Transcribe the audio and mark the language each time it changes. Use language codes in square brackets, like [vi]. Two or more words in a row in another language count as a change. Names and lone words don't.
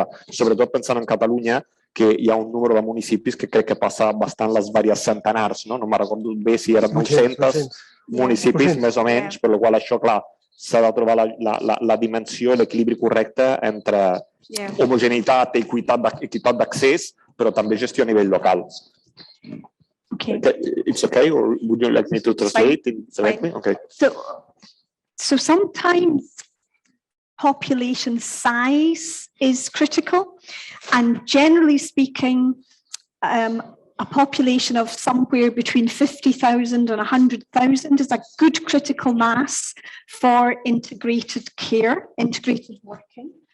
[ca] Sobretot pensant en Catalunya, que hi ha un número de municipis que crec que passa bastant les diverses centenars, no me'n recordo bé si eren 900 municipis, més o menys, per la qual això, clar, s'ha de trobar la dimensió, l'equilibri correcte entre homogeneïtat i equitat d'accés, però també gestió a nivell local. [en] Okay. It's okay, or would you like me to translate directly? Okay. So sometimes population size is critical, and generally speaking, a population of somewhere between 50,000 and 100,000 is a good critical mass for integrated care, integrated working.